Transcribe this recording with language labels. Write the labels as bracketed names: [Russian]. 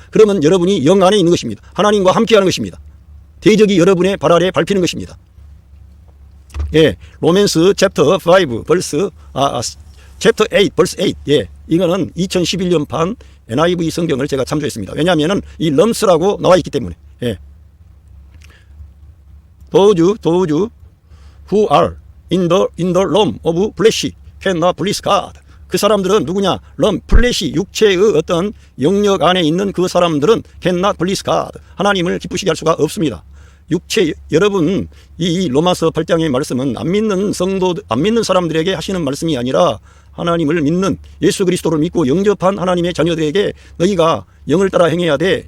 [Korean] 그러면 여러분이 영 안에 있는 것입니다. 하나님과 함께하는 것입니다. 대적이 여러분의 발 아래 밟히는 것입니다. [English] 예, 로맨스 챕터 5 벌스 챕터 8 벌스 8. 예. [Korean] 이거는 2011년판 NIV 성경을 제가 참조했습니다. 왜냐하면 이 럼스라고 나와 있기 때문에. 예. [English] Those who are in the realm of flesh cannot please God. [Korean] 그 사람들은 누구냐? 플래시, 육체의 어떤 영역 안에 있는 그 사람들은 [English] cannot please God. [Korean] 하나님을 기쁘시게 할 수가 없습니다. 육체, 여러분, 이 로마서 8장의 말씀은 안 믿는 사람들에게 하시는 말씀이 아니라 하나님을 믿는 예수 그리스도를 믿고 영접한 하나님의 자녀들에게 너희가 영을 따라 행해야 돼.